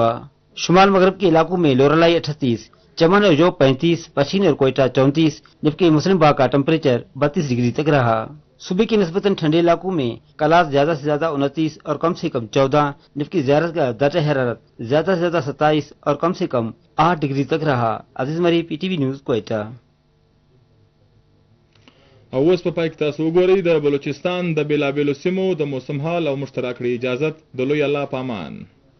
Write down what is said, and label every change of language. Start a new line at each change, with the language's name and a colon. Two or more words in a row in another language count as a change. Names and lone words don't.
Urdu: شمال مغرب کے علاقوں میں لورالائی 38، چمن اور جو 35، پشین اور کوئٹہ 34، جبکہ مسلم باغ کا ٹمپریچر 32 ڈگری تک رہا. صبح کے نسبتاً ٹھنڈے علاقوں میں قلات زیادہ سے زیادہ 29 اور کم سے کم 14، جبکہ زیارت کا درجہ حرارت زیادہ سے زیادہ 27 اور کم سے کم 8 ڈگری تک رہا. عزیز مری، PTV نیوز، کوئٹہ.
Pashto: او اوس په پای کې تاسو وګورئ د بلوچستان د بیلابیلو سیمو د موسم حال او مشترک اجازت د لوی الله پامان.